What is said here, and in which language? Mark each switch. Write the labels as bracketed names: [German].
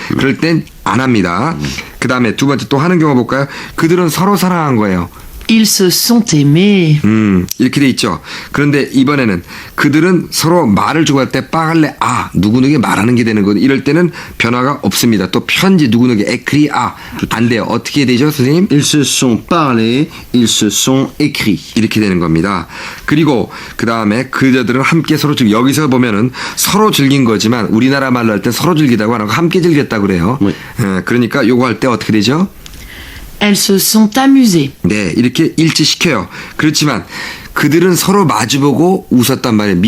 [Korean] 그럴 땐 안 합니다. 그 다음에 두 번째 또 하는 경우 볼까요? 그들은 서로 사랑한 거예요. [French] Ils se sont aimés. [Korean] 이렇게 돼 있죠. 그런데 이번에는 그들은 서로 말을 주고할 때 빠갈래 누구누구에게 말하는 게 되는 거거든요. 이럴 때는 변화가 없습니다. 또 편지 누구누구에게 에크리 안 돼요. 어떻게 되죠 선생님? [French] Ils se sont parlé, ils se sont écrits. [Korean] 이렇게 되는 겁니다. 그리고 그 다음에 그자들은 함께 서로 여기서 보면은 서로 즐긴 거지만 우리나라 말로 할 때 서로 즐기다고 안 하고 함께 즐겼다 그래요. 네. 그러니까 요거 할 때 어떻게 되죠? [French] Elles se sont amusées. [Korean] 네, 이렇게 일치시켜요. 그렇지만 그들은 서로 마주보고 웃었단 말이에요.